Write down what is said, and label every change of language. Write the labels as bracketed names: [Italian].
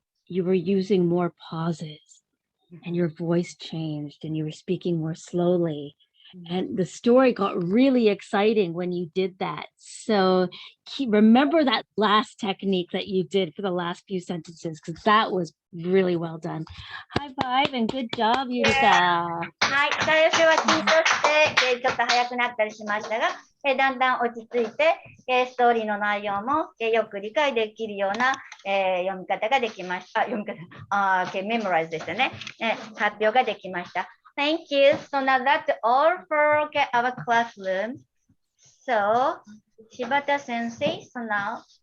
[English] You were using more pauses and your voice changed and you were speaking more slowly. And the story got really exciting when you did that. So remember that last technique that you did for the last few sentences, because that was really well done. High five and good job, Yurika. [Japanese] はい、最初は緊張して、ちょっと早くなったりしましたが、だんだん落ち着いて、ストーリーの内容も、よく理解できるような、読み方ができました。メモライズでしたね。発表ができました。 [English] Thank you. So now that's all for our classroom. So, Shibata Sensei, so now